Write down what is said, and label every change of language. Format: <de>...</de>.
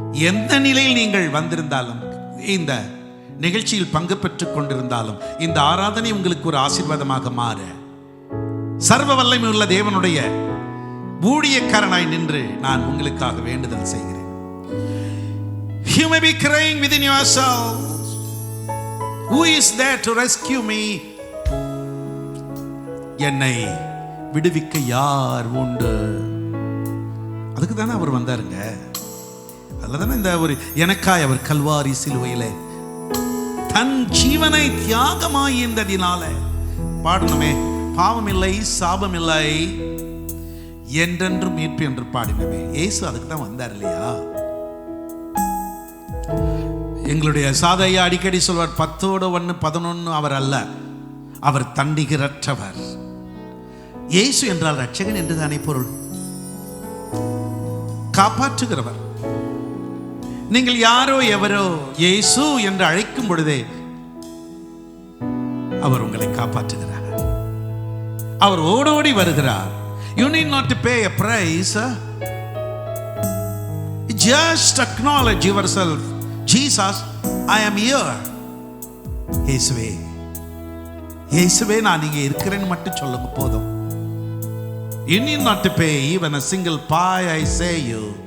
<ta>எந்த நிலையில் நீங்கள் வந்திருந்தாலும், இந்த நிகழ்ச்சியில் பங்கு பெற்றுக் கொண்டிருந்தாலும், இந்த ஆராதனை உங்களுக்கு ஒரு ஆசீர்வாதமாக மாற சர்வ வல்லமை உள்ள தேவனுடைய ஊழியக்காரனாய் நின்று நான் உங்களுக்காக வேண்டுதல் செய்கிறேன்.</ta> <en>You may be crying within yourselves, who is there to rescue me?</en> <ta>என்னை விடுவிக்க யார் உண்டு? அதுக்கு தானே அவர் வந்தாருங்க. அதில் தானே இந்த ஒரு எனக்காய் அவர் கல்வாரி சிலுவையிலே தன் ஜீவனை தியாகமாய் இருந்ததினால பாடணுமே, பாவம் இல்லை சாபம் இல்லை என்றென்றும் மீட்பு என்று பாடினமே. இயேசு அதுக்கு தான் வந்தார் இல்லையா? எங்களுடைய சாதையா அடிக்கடி சொல்வார், 10 11 அவர் அல்ல, அவர் தண்டிகிறற்றவர். இயேசு என்றால் ரட்சகன் என்று தானே பொருள். காப்பாற்றுகிறவர். நீங்கள் யாரோ எவரோ இயேசு என்று அழைக்கும் பொழுதே அவர் உங்களை காப்பாற்றுகிறார். அவர் ஓடோடி வருகிறார்.</ta> <en>You need not to pay a price. Just acknowledge yourself. Jesus, I am here.</en> <ta>இயேசுவே, இயேசுவே நான் இங்கே இருக்கிறேன்னு மட்டும் சொல்லுங்க போதும்.</ta> <en>You need not to pay even a single pie, I say you.</en>